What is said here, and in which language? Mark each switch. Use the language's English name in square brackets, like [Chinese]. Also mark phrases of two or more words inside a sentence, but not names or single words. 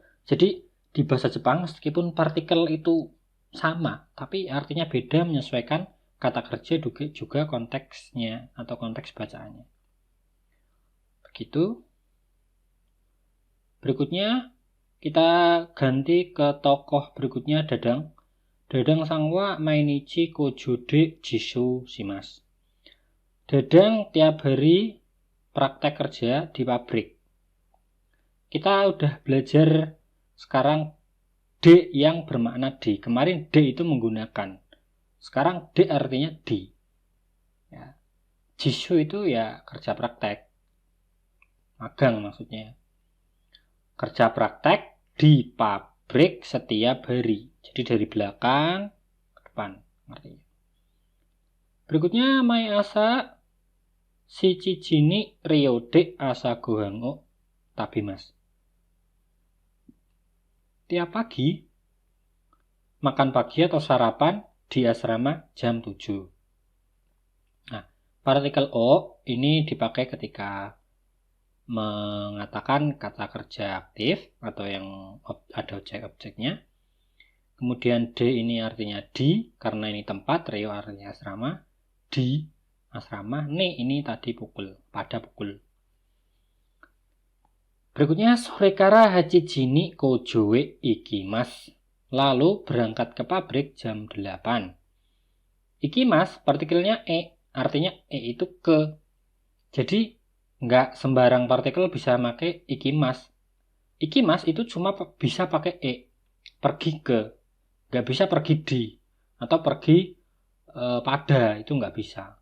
[Indonesian] Jadi di bahasa Jepang meskipun partikel itu sama, tapi artinya beda menyesuaikan kata kerja juga konteksnya atau konteks bacaannya. Begitu. Berikutnya kita ganti ke tokoh berikutnya Dadang. [Japanese] ダダンさんは毎日工場で実習します. [Indonesian] Dadang tiap hari praktek kerja di pabrik. Kita udah belajar sekarang D yang bermakna di. Kemarin D itu menggunakan. Sekarang D artinya di. Ya. Jishu itu ya kerja praktek. Magang maksudnya. Kerja praktek di pabrik setiap hari. Jadi dari belakang ke depan. Artinya. Berikutnya [Japanese] 毎朝七時に寮で朝ご飯を食べます. [Indonesian] Tiap pagi makan pagi atau sarapan di asrama jam 7. Nah, partikel o ini dipakai ketika mengatakan kata kerja aktif atau yang ada objek-objeknya. Kemudian D ini artinya di, karena ini tempat, ryo artinya asrama, di asrama, ni ini tadi pukul, pada pukul. Berikutnya [Japanese] それから八時に工場へ行きます. [Indonesian] Lalu berangkat ke pabrik jam 8. Ikimas partikelnya e, artinya e itu ke. Jadi nggak sembarang partikel bisa pakai ikimas. Ikimas itu cuma bisa pakai e, pergi ke, nggak bisa pergi di atau pergi pada, itu nggak bisa.